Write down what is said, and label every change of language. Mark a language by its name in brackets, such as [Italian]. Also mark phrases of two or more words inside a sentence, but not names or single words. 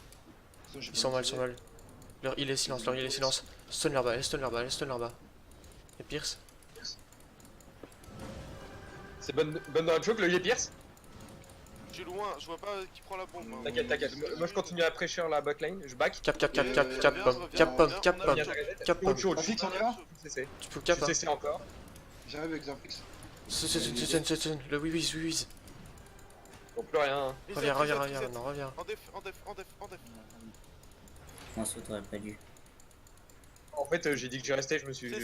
[French] Ils sont mal, ils sont mal. Leur il est silence, leur il est silence. Stun là-bas, elle stun là-bas, elle stun là-bas. Et Pierce? C'est bonne dans la choke, le heal Pierce. Je suis loin, je vois pas qui prend la bombe. hein. T'inquiète, t'inquiète. Moi je continue à pressure la backline, je back. Cap, cap, cap, cap, cap, pom, cap, pom, cap, pom, Viens, t'arrêtes. cap, pom. Autre chose, Xafix, on y va? CC. Tu peux Je cap, suis hein. CC encore. J'arrive avec Xafix. C'est stun, le oui, oui, oui, oui. Bon, plus rien. Reset, Reviens, reset, reviens, reset. reviens, non, reviens. En def, en def, en def, en def. Moi ça t'aurais pas dû. En fait, j'ai dit que je restais, je me suis.